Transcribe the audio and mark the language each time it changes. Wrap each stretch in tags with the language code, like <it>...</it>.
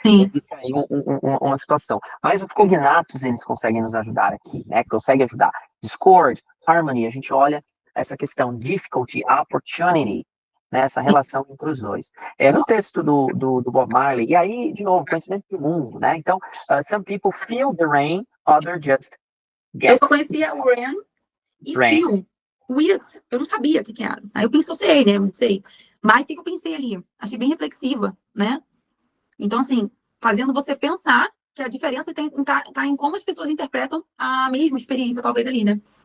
<pt>Existe aí uma situação. Mas os cognatos, eles conseguem nos ajudar aqui, né? Conseguem ajudar. Discord, harmony, a gente olha essa questão difficulty, opportunity, né, essa relação entre os dois. No texto do Bob Marley, e aí, de novo, conhecimento de mundo, né?</pt> <en>Então, some people feel the rain, others just get.</en> <pt>Eu só conhecia o rain e feel. Weird, eu não sabia o que era. Aí eu pensei, né? Não sei. Mas o que eu pensei ali? Achei bem reflexiva, né? Então, assim, fazendo você pensar que a diferença tá em como as pessoas interpretam a mesma experiência, talvez, ali, né?</pt>